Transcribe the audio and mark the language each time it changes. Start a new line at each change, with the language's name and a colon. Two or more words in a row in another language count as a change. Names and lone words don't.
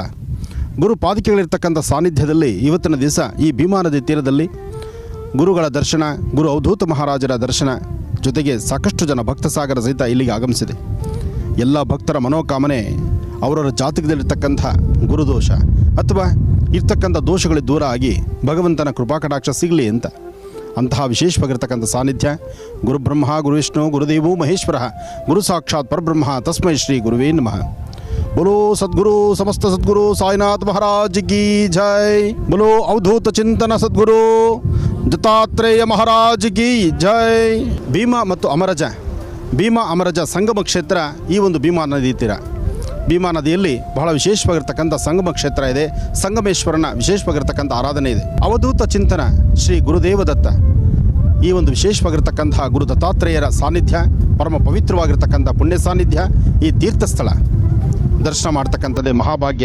Kannada: ಗುರು ಪಾದಿಕೆಗಳಿರ್ತಕ್ಕಂಥ ಸಾನ್ನಿಧ್ಯದಲ್ಲಿ ಇವತ್ತಿನ ದಿವಸ ಈ ಭೀಮಾ ನದಿ ತೀರದಲ್ಲಿ ಗುರುಗಳ ದರ್ಶನ, ಗುರು ಅವಧೂತ ಮಹಾರಾಜರ ದರ್ಶನ, ಜೊತೆಗೆ ಸಾಕಷ್ಟು ಜನ ಭಕ್ತ ಸಾಗರ ಸಹಿತ ಇಲ್ಲಿಗೆ ಆಗಮಿಸಿದೆ. ಎಲ್ಲ ಭಕ್ತರ ಮನೋಕಾಮನೆ ಅವರವರ ಜಾತಕದಲ್ಲಿರ್ತಕ್ಕಂಥ ಗುರುದೋಷ ಅಥವಾ ಇರ್ತಕ್ಕಂಥ ದೋಷಗಳು ದೂರ ಆಗಿ ಭಗವಂತನ ಕೃಪಾಕಟಾಕ್ಷ ಸಿಗಲಿ ಅಂತ. ಅಂತಹ ವಿಶೇಷವಾಗಿರ್ತಕ್ಕಂಥ ಸಾನ್ನಿಧ್ಯ
Sanskrit: ಗುರು ಬ್ರಹ್ಮ ಗುರು ವಿಷ್ಣು ಗುರುದೇವೋ ಮಹೇಶ್ವರ ಗುರು ಸಾಕ್ಷಾತ್ ಪರಬ್ರಹ್ಮ ತಸ್ಮೈ ಶ್ರೀ ಗುರುವೇ ನಮಃ.
Hindi: बोलो सद्गुरु समस्त सद्गुरु साईनाथ महाराज की जय. बोलो अवधूत चिंतन सद्गुरु दत्तात्रेय महाराज की जय.
Kannada: ಭೀಮಾ ಮತ್ತು ಅಮರಜ, ಭೀಮಾ ಅಮರಜ ಸಂಗಮ ಕ್ಷೇತ್ರ ಈ ಒಂದು ಭೀಮಾ ನದಿ ತೀರ. ಭೀಮಾ ನದಿಯಲ್ಲಿ ಬಹಳ ವಿಶೇಷವಾಗಿರ್ತಕ್ಕಂಥ ಸಂಗಮ ಕ್ಷೇತ್ರ ಇದೆ. ಸಂಗಮೇಶ್ವರನ ವಿಶೇಷವಾಗಿರ್ತಕ್ಕಂಥ ಆರಾಧನೆ ಇದೆ. ಅವಧೂತ ಚಿಂತನ ಶ್ರೀ ಗುರುದೇವದತ್ತ ಈ ಒಂದು ವಿಶೇಷವಾಗಿರ್ತಕ್ಕಂಥ ಗುರು ದತ್ತಾತ್ರೇಯರ ಸಾನ್ನಿಧ್ಯ, ಪರಮ ಪವಿತ್ರವಾಗಿರ್ತಕ್ಕಂಥ ಪುಣ್ಯ ಸಾನ್ನಿಧ್ಯ, ಈ ತೀರ್ಥಸ್ಥಳ ದರ್ಶನ ಮಾಡ್ತಕ್ಕಂಥದ್ದೇ ಮಹಾಭಾಗ್ಯ.